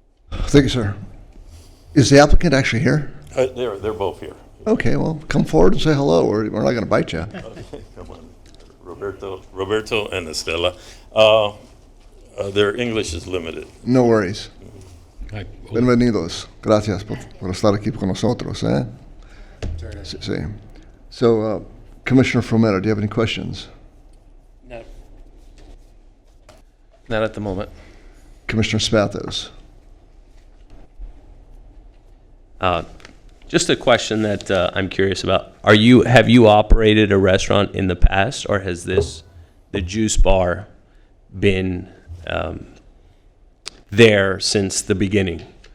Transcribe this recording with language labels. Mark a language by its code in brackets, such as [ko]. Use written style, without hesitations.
[en] Thank you, sir. Is the applicant actually here? They're both here. Okay, well, come forward and say hello. We're not going to bite you. Come on, Roberto and Estela. Their English is limited. No worries. Hi. [es] Bienvenidos. Gracias por estar aquí con nosotros. Sí, sí. [en] So, Commissioner Frometa, do you have any questions? No. Not at the moment. Commissioner Spathos. Just a question that I'm curious about. Have you operated a restaurant in the past, or has the juice bar been there since the beginning?